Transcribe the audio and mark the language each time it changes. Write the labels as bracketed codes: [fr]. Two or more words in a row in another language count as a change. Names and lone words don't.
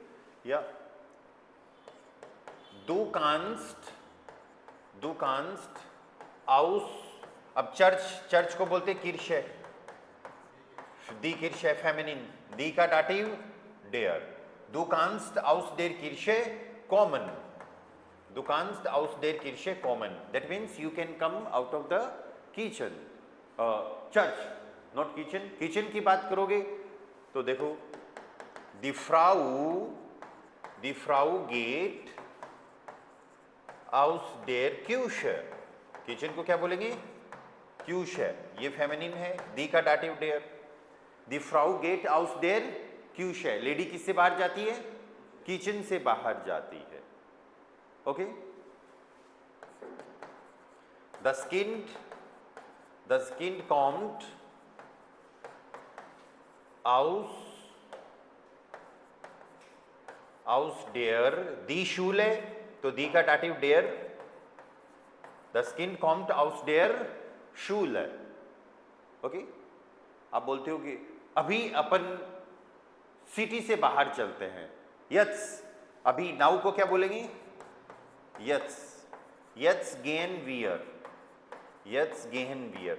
[de] Ja du kannst aus, [hi] अब चर्च को बोलते [de] Kirche, die Kirche feminin, die का Dativ der, du kannst aus der Kirche kommen, du kannst aus der Kirche kommen, [en] that means you can come out of the kitchen, church, not kitchen, kitchen [hi] की बात करोगे तो देखो [en] die Frau geht aus der Küche, [hi] kitchen को क्या बोलेंगे, [en] Küche, [hi] ये फेमिनिन है, [en] die का डाटिव der, die Frau geht aus der Küche, [hi] लेडी किससे बाहर जाती है, किचन से बाहर जाती है, okay, [de] das Kind kommt aus der, die Schule, [hi] तो दी का [de] डाटिव der, das Kind kommt aus der Schule, [hi] okay, आप बोलते हो कि अभी अपन सिटी से बाहर चलते हैं, यत्स, अभी नाउ को क्या बोलेंगे, [de] jetzt gehen wir, jetzt gehen wir.